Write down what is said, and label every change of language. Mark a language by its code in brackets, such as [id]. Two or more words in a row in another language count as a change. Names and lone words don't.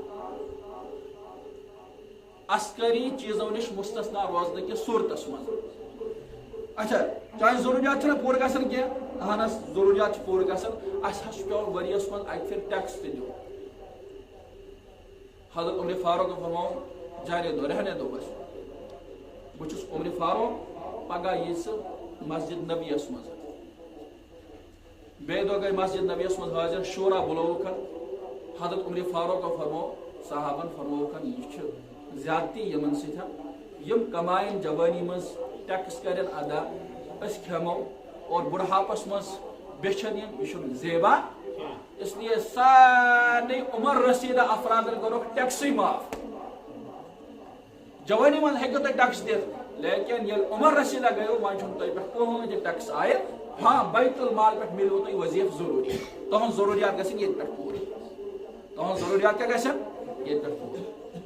[ks] عسکری چیٖزو نِش مستثنا روزنہٕ کِس صوٗرتس منٛز اچھا چاہے ضروٗریات چھِنہ پوٗرٕ گژھان کینٛہہ اہن حظ ضروٗریات چھِ پوٗرٕ گژھان اَسہِ حظ چھُ پیٚوان ؤرِیَس منٛز اکہِ پھِرِ ٹیکس تہِ دیُن حضرت عمر فاروق فرماوُن [ur] جانے دو رہنے دو [ks] بس بہٕ چھُس عمر فاروق پگاہ یی سُہ مسجد نبیَس منٛز بیٚیہِ دۄہ گٔے مسجد نبیَس منٛز حٲضِر شورا بُلووُکھ حضرت عمر فاروق فرمو صحابن فرمووُکھ یہِ چھُ زیادتی یِمن سۭتۍ یِم کماین جوانی منٛز ٹیکس کرن ادا أسۍ کھٮ۪مو اور بُڑھاپس منٛز بیچھن یہِ چھُنہٕ زیبا [ur] اس لیے [ks] سارنٕے عمر رسیدہ افرادن کوٚرُکھ ٹیکسٕے معاف جوانی منٛز ہیٚکِو تُہۍ ٹیکس دِتھ لیکن ییٚلہِ عمر رسیدہ گٔیو وۄنۍ چھُنہٕ تۄہہِ پٮ۪ٹھ کٕہٕنۍ تہِ ٹیکس عائد ہاں بیت المال پٮ۪ٹھ مِلوٕ تۄہہِ وظیفہٕ ضروٗری تُہنٛز ضروٗریات گژھن ییٚتہِ پٮ۪ٹھ پوٗرٕ تُہنٛز ضروٗریات کیٛاہ گژھن ییٚتہِ پٮ۪ٹھ پوٗرٕ